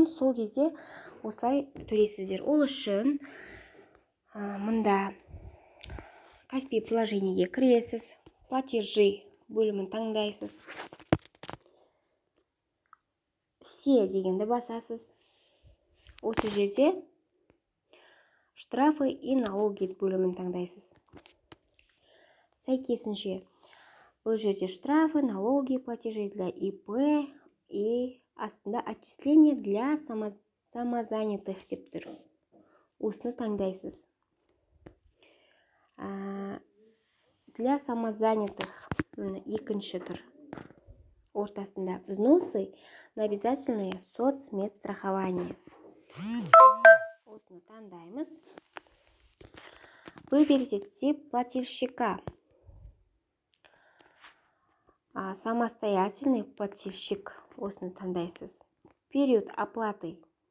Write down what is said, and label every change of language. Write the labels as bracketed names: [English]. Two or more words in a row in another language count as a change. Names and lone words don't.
[Kazakh] Сол кезде осылай төлейсіздер. Ол үшін мұнда Каспий приложениеге кіресіз, платежи бөлімін таңдайсыз, все дегенді басасыз. Осы жерде [Russian] штрафы и налоги [Kazakh] бөлімін таңдайсыз. Сәйкесінше бұл жерде [Russian] штрафы, налоги, платежи для ИП и астында отчисление для самозанятых [Kazakh] деп тұр. Осыны таңдайсыз. [Russian] Для самозанятых [Kazakh] екінші тұр. [Russian] Ортасында взносы на обязательное соцмедстрахование. [Kazakh] Осыны таңдаймыз. [Russian] Выберите тип плательщика. Самостоятельный плательщик. [Kazakh] Осыны таңдайсыз. [Russian] Период оплаты.